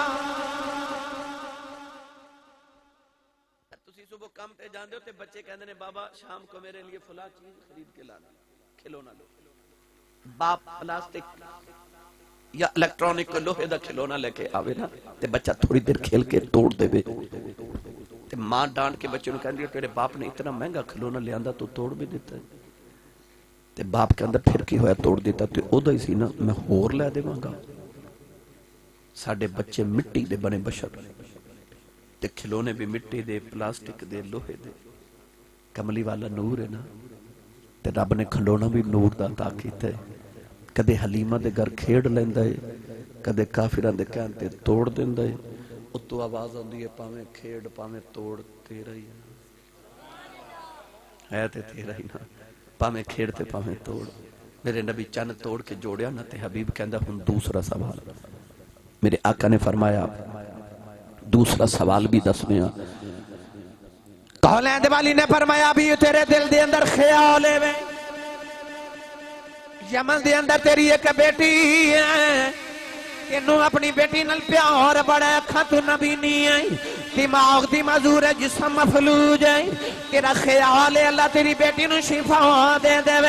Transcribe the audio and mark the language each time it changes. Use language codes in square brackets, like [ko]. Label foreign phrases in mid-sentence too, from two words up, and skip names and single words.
[pa] تسی صبح کام پہ جاندے ہو تے بچے کہندے نے بابا [ur] شام کو میرے لیے فلاں چیز خرید کے لانا, [pa] کھلونا لو. باپ پلاسٹک یا الیکٹرانک لوہے دا کھلونا لے کے آوے نا تے بچہ تھوڑی دیر کھیل کے توڑ دے بے تے ماں ڈانٹ کے بچے نوں کہندی ہے تیرے باپ نے اتنا مہنگا کھلونا لے آندا تو توڑ بھی دیتا ہے. تے باپ کے اندر پھر کی ہویا توڑ دیتا تے او دا ہی سی نا میں ہور لے دیواں گا. ساڈے بچے مٹی دے بنے بشر تے کھلونے بھی مٹی دے, پلاسٹک دے, لوہے دے. کملی والا نور ہے نا تے رب نے کھلونا بھی نور دا عطا کیتا ہے. کدے حلیمہ دے گھر کھیڑ لیندا ہے, کدے کافراں دے کہن تے توڑ دیندا ہے. اتو آواز آندی ہے پاویں کھیڑ پاویں توڑ تیرا ہی ہے تے تیرا ہی نا, پاویں کھیڑ تے پاویں توڑ. میرے نبی چند توڑ کے جوڑیا نا تے حبیب کہندا ہن دوسرا سوال. میرے آقا نے فرمایا دوسرا سوال بھی دسویں. کولین دے والی نے فرمایا بھی تیرے دل دے اندر خیال ہے یمن دے اندر تیری ایک بیٹی ہے, تینوں اپنی بیٹی نال پیار بڑا اکھاں تو نبی نہیں ہے, دماغ دی معذور ہے, جسم مفلوج ہے, تیرا خیال ہے اللہ تیری بیٹی نو شفا دے دے وے.